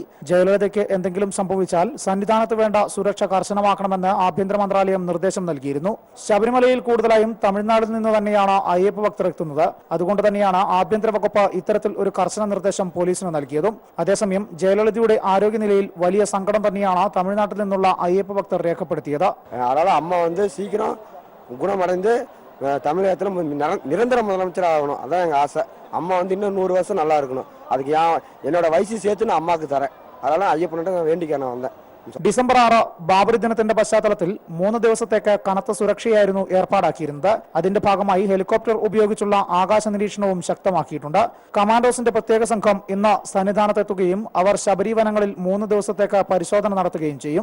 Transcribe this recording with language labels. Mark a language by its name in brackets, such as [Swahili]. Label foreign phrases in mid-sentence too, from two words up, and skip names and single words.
[Malayalam] ജയലളിതയ്ക്ക് എന്തെങ്കിലും സംഭവിച്ചാൽ സന്നിധാനത്ത് വേണ്ട സുരക്ഷ കർശനമാക്കണമെന്ന് ആഭ്യന്തര മന്ത്രാലയം നിർദ്ദേശം നൽകിയിരുന്നു. ശബരിമലയിൽ കൂടുതലായും തമിഴ്നാട്ടിൽ നിന്ന് തന്നെയാണ് അയ്യപ്പ ഭക്തർ എത്തുന്നത്. അതുകൊണ്ട് തന്നെയാണ് ആഭ്യന്തര വകുപ്പ് ഇത്തരത്തിൽ ഒരു കർശന നിർദ്ദേശം പോലീസിന് നൽകിയതും. അതേസമയം ജയലളിതയുടെ ആരോഗ്യനിലയിൽ വലിയ സങ്കടം തന്നെയാണ് തമിഴ്നാട്ടിൽ നിന്നുള്ള അയ്യപ്പ ഭക്തർ രേഖപ്പെടുത്തിയത്. [Tamil] அதனால அம்மா சீக்கிரம் குணமடைந்து தமிழகத்தில் நிரந்தர முதலமைச்சர் ஆகணும். அதான் எங்கள் ஆசை. அம்மா இன்னும் 100 வருஷம் நல்லா இருக்கணும். அதுக்கு என்னோட வயசு சேர்த்து நான் அம்மாவுக்கு தரேன். அதனால ஐயப்பன்கிட்ட நான் வேண்டிக்க நான் வந்தேன். [Malayalam] ഡിസംബർ 6 ബാബറി ദിനത്തിന്റെ പശ്ചാത്തലത്തിൽ 3 ദിവസത്തേക്ക് കനത്ത സുരക്ഷയായിരുന്നു ഏർപ്പാടാക്കിയിരുന്നത്. അതിന്റെ ഭാഗമായി ഹെലികോപ്റ്റർ ഉപയോഗിച്ചുള്ള ആകാശ നിരീക്ഷണവും ശക്തമാക്കിയിട്ടുണ്ട്. കമാൻഡോസിന്റെ പ്രത്യേക സംഘം ഇന്ന് സന്നിധാനത്തെത്തുകയും അവർ ശബരി വനങ്ങളിൽ 3 ദിവസത്തേക്ക് പരിശോധന നടത്തുകയും ചെയ്യും.